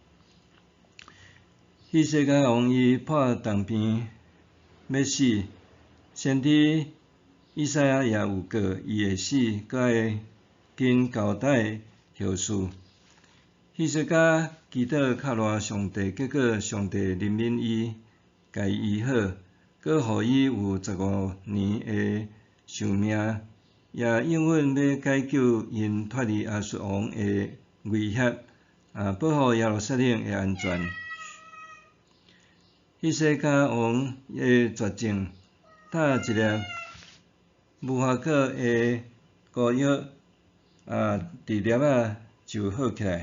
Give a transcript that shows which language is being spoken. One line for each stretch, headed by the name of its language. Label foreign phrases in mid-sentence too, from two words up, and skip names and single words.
Min Nan Chinese: 希西家王伊破重病要死，先知以赛亚也有告伊会死，佮会经交代后事。希西家祈祷靠赖上帝，结果上帝怜悯伊，甲伊医好，佮互伊有15年的寿命，也应允要解救因脱离亚述王的威胁，保护耶路撒冷的安全。希西家王的绝症，打一粒无花果的膏药治粒就好起来。